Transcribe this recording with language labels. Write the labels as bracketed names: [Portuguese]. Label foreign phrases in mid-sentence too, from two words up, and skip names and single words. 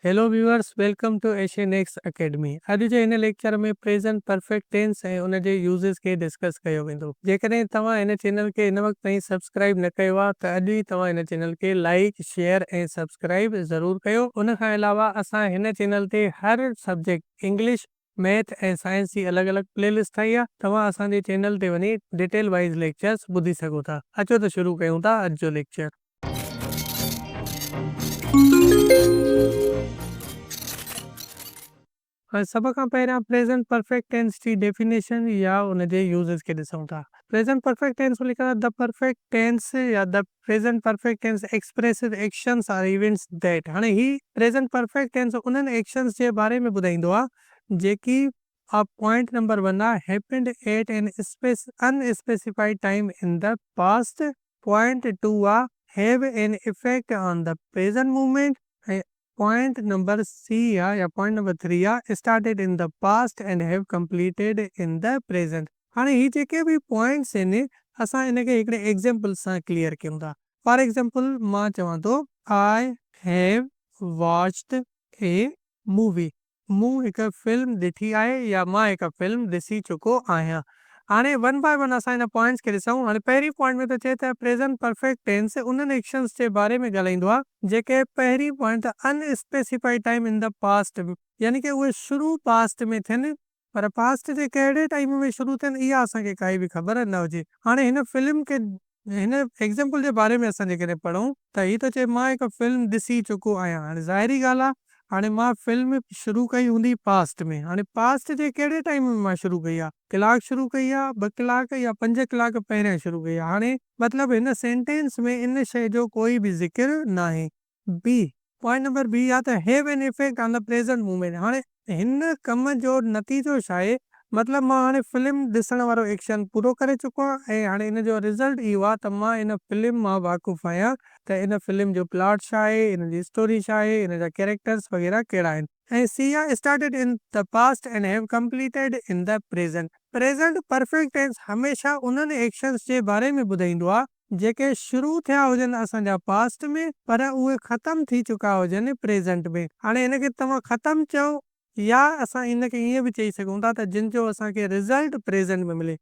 [English] Hello viewers, Welcome to Asian X Academy. [Sindhi] अॼु जे हिन लेक्चर में [English] present perfect tense [Sindhi] ऐं उन जे यूज़ेस खे डिस्कस कयो वेंदो। जेकॾहिं तव्हां हिन चैनल खे हिन वक़्त ताईं सब्सक्राइब न कयो आहे त अॼु ई तव्हां हिन चैनल खे [English] like, share [Sindhi] ऐं सब्सक्राइब ज़रूरु कयो। उन खां अलावा असां हिन चैनल ते हर [English] subject English, math [Sindhi] ऐं साइंस जी अलॻि अलॻि प्लेलिस्ट ठाही आहे। तव्हां असांजे चैनल ते वञी [English] detail wise lectures [Sindhi] ॿुधी सघो था। अचो त शुरू कयूं था अॼु जो लेक्चर। सभ खां पहिरियां [English] present perfect tense [Sindhi] जी डेफिनेशन या उन जे यूज़ेस खे ॾिसूं था। [English] present perfect tense [Sindhi] में लिखियल आहे [English] the perfect tense ya the present perfect tense expresses actions or events that. [Sindhi] हाणे ही [English] present perfect tense [Sindhi] उन्हनि एक्शंस जे बारे में ॿुधाईंदो आहे जेकी [English] point number 1 [Sindhi] आहे [English] happened at an unspecified time in the past. Point 2 aahe have an effect on the present movement. point number C [Sindhi] आहे या [English] point number 3 aahe started in the past and have completed in the present. [Sindhi] हाणे ही जेके बि पॉइंट्स आहिनि असां इनखे हिकिड़े एग्ज़ाम्पल सां क्लियर कयूं था। [English] For example [Sindhi] मां चवां थो [English] I have watched a movie. [Sindhi] मूं हिकु फिल्म ॾिठी आहे या मां हिकु फिल्म ॾिसी चुको आहियां। हाणे [English] one by one [Sindhi] असां हिन पॉइंट्स खे ॾिसूं। हाणे पहिरीं पॉइंट में त चए त [English] present perfect tense [Sindhi] उन्हनि एक्शंस जे बारे में ॻाल्हाईंदो आहे जेके पहिरीं [English] point unspecified time in the past, [Sindhi] यानी कि उहे शुरू पास्ट में थियनि, पर पास्ट जे कहिड़े टाइम में शुरू थियनि इहा असांखे काई बि ख़बर न हुजे। हाणे हिन फिल्म खे हिन एग्ज़ाम्पल जे बारे में असां जेकॾहिं पढ़ूं त हीअ त चए मां हिकु फिल्म ॾिसी चुको आहियां। हाणे ज़ाहिरी ॻाल्हि आहे, हाणे मां फिल्म शुरू कई हूंदी पास्ट में। हाणे पास्ट जे कहिड़े टाइम में मां शुरू कई आहे, कलाक शुरू कई आहे, 2 कलाक या 5 कलाक पहिरियां शुरू कई आहे। हाणे मतिलबु हिन सेंटेंस में इन शइ जो कोई बि ज़िक्र न आहे। [English] B point number B [Sindhi] आहे त [English] have an effect on the present movement. [Sindhi] हाणे हिन कम जो नतीजो छा आहे, मतिलबु मां हाणे फिल्म ॾिसण वारो एक्शन पूरो करे चुको आहियां ऐं हाणे हिन जो रिज़ल्ट इहो आहे त मां इन फिल्म मां वाक़ुफ़ु आहियां त इन फिल्म जो प्लॉट छा आहे, इन जी स्टोरी छा आहे, इन जा कैरेक्टर्स वग़ैरह कहिड़ा आहिनि। [English] ain C aahe started in the past and have completed in the present. present perfect tense [Sindhi] हमेशह उन्हनि एक्शंस जे बारे में ॿुधाईंदो आहे जेके शुरू थिया हुजनि असांजा पास्ट में, पर उहे ख़तमु थी चुका हुजनि प्रेज़ेंट में। हाणे हिनखे तव्हां ख़तमु चओ या असां इनखे ईअं बि चई सघूं था त जिन जो असांखे रिज़ल्ट प्रेज़ेंट में मिले।